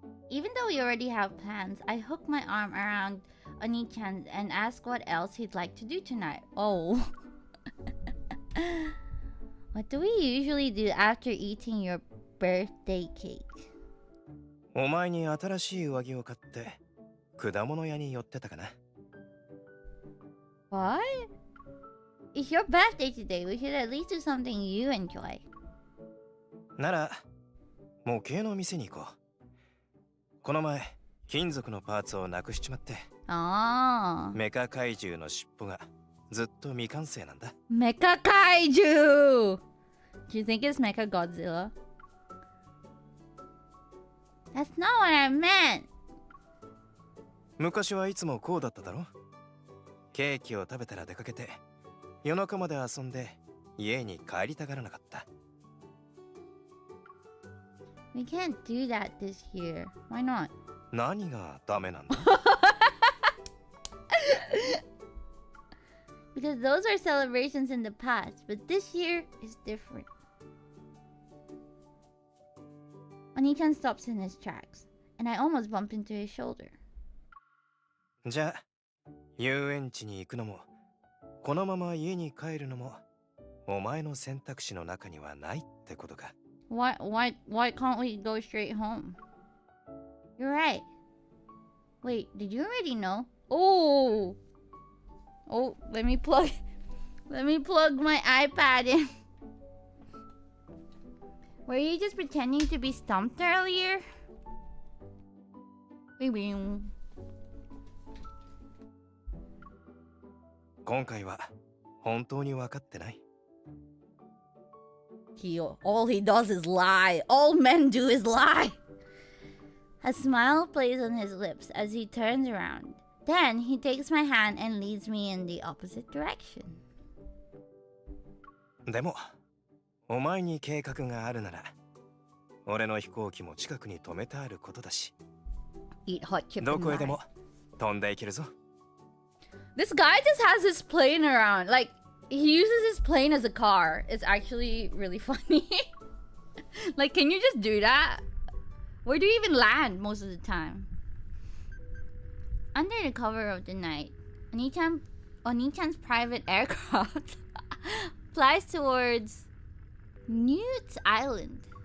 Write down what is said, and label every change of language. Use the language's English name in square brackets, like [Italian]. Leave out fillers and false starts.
[English] Even though we already have plans, I hook my arm around Oniichan and ask what else he'd like to do tonight. Oh. What do we usually do after eating your birthday cake? [Japanese] お前に新しい上着を買って果物屋に寄ってたかな。 [English] What? It's your birthday today. We should at least do something you enjoy. [Japanese] なら模型の店に行こう。この前金属のパーツをなくしちまって。 Ah. メカ怪獣の尻尾がずっと未完成なんだ。 [English] Mecha Kaiju! Do you think it's Mecha Godzilla? That's not what I meant! [Japanese] 昔はいつもこうだっただろ。ケーキを食べたら出かけて夜中まで遊んで家に帰りたがらなかった。 [English] We can't do that this year. Why not? [Japanese] 何がダメなんだ [English] Because those are celebrations in the past, but this year is different. Oniichan stops in his tracks, and I almost bump into his shoulder. [Japanese] じゃあ遊園地に行くのもこのまま家に帰るのもお前の選択肢の中にはないってことか。 [English] Why can't we go straight home? You're right. Wait, did you already know? Oh, let me plug my iPad in. Were you just pretending to be stumped earlier? Maybe. [Japanese] 今回は本当に分かってない。 [English] All he does is lie. All men do is lie. A smile plays on his lips as he turns around. Then he takes my hand and leads me in the opposite direction. [Japanese] でもお前に計画があるなら俺の飛行機も近くに止めてあることだし [English] Eat hot chip [Japanese] ど [English] and [Japanese] こへで [English] lie. [Japanese] も飛んでいけるぞ。 [English] This guy just has his plane around. Like, he uses his plane as a car. It's actually really funny. Like, can you just do that? Where do you even land most of the time? Under the cover of the night, Oniichan's private aircraft flies towards Newt's Island.